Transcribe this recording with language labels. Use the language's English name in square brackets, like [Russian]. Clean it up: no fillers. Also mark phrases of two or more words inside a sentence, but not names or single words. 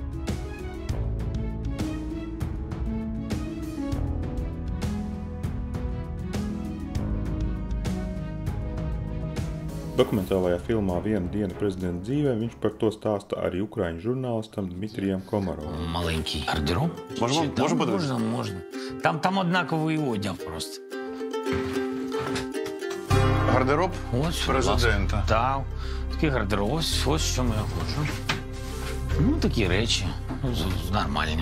[Latvian] Dokumentālajā filmā «Viena diena prezidenta dzīvē» viņš par to stāsta arī ukraiņu žurnālistam Dmitrijam Komarovam. [Ukrainian] Маленький гардероб. Можна. Там однаковий одяг просто. Гардероб президента. Так, такий гардероб, ось що я хочу. Такі речі, нормальні.